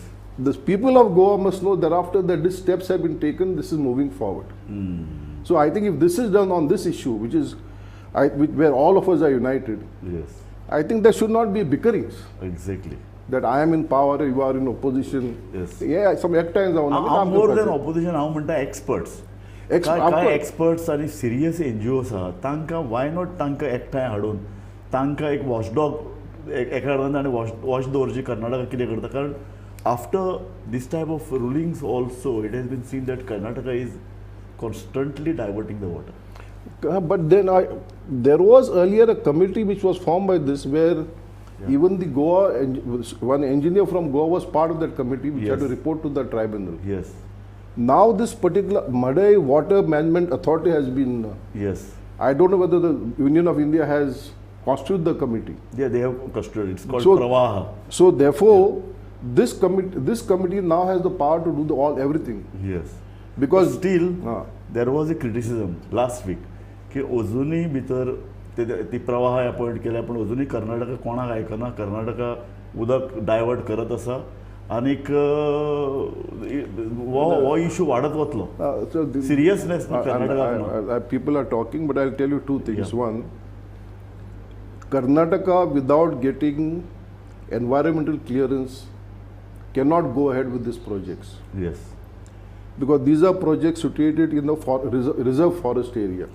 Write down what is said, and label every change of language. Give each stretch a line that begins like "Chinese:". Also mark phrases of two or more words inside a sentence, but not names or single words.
English: the people of Goa must know thereafter that these steps have been taken, this is moving forward. So I think if this is done on this issue, which is where all of us are united, Yes. I think there should not be bickerings. Exactly. That I am in power, you are in opposition. Yes. Yeah, some at times
Konkani: हांव
English: more than opposition
Konkani: हांव म्हणटा एक्सपर्ट्स. काय एक्सपर्ट्स आनी
English: serious NGOs
Konkani: आहा तांकां
English: why not
Konkani: तांकां एकठांय हाडून तांकां एक वॉचडॉग एका आनी वॉच दवरची कर्नाटका कितें करता.
English: कारण after this type of rulings also it has been seen that Karnataka is constantly diverting the water. But then there was earlier a committee which was formed by this where even the Goa, one engineer from Goa was part of that committee which had to Yes. report to the tribunal. Yes. Now this particular Mhadei Water Management Authority has been, Yes. I don't know whether the Union of India has constituted the committee. Yeah, they have custody. It's called So- Pravaha. So therefore, this committee now has the power to do everything. Yes. Because Still, there was a criticism last week
Konkani: की अजूनही भितर ती प्रवाह अपॉइंट केल्या पण अजूनही कर्नाटका कोणाक आयकना. कर्नाटका उदक डायवर्ट करत आसा आनीक हो इश्यू वाडत वतलो. सिरियसनेस कर्नाटका.
English: People are talking, but I'll tell you two things. One, Karnataka, without getting environmental clearance, cannot go ahead with these projects. Yes. Because these are projects situated in the reserve forest area.